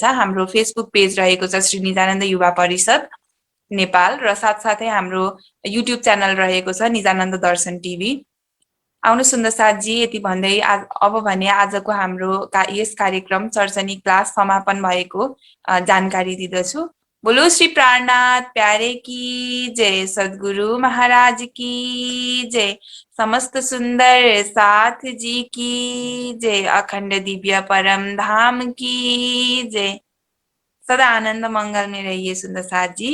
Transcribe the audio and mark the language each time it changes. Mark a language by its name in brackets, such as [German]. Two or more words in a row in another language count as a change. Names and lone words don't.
[Nepali] हाम्रो फेसबुक पेज रहेको छ श्री निजानन्द युवा परिषद नेपाल र साथसाथै हाम्रो युट्युब च्यानल रहेको छ निजानन्द दर्शन टिभी। आउनु सुन्दर साथजी यति भन्दै अब भने आजको हाम्रो यस कार्यक्रम चर्चनी क्लास समापन भएको जानकारी दिदछु। [Hindi] बोलो श्री प्राणनाथ प्यारे की जय, सद्गुरु महाराज की जय, समस्त सुंदर साथ जी की जय, अखंड दिव्य परम धाम की जय। सदा आनंद मंगल में रहिए सुंदर साथ जी।